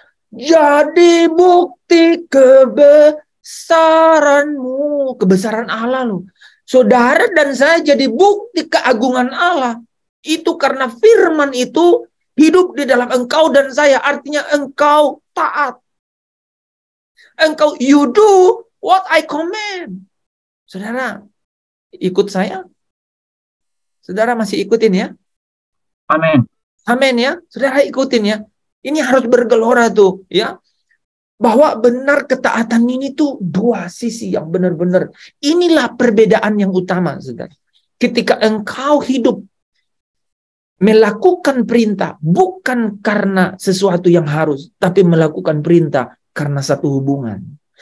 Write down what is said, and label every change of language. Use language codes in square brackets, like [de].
[id] Jadi bukti kebesaranmu. Kebesaran Allah loh. Saudara dan saya jadi bukti keagungan Allah. Itu karena firman itu hidup di dalam engkau dan saya. Artinya engkau taat. Engkau, [en] you do what I command. [id] Saudara, ikut saya? Saudara masih ikutin ya? Amin. Amin ya. Saudara ikutin ya. Ini harus bergelora tuh ya. Bahwa benar ketaatan ini tuh dua sisi yang benar-benar. Inilah perbedaan yang utama, saudara. Ketika engkau hidup melakukan perintah bukan karena sesuatu yang harus, tapi melakukan perintah karena satu hubungan.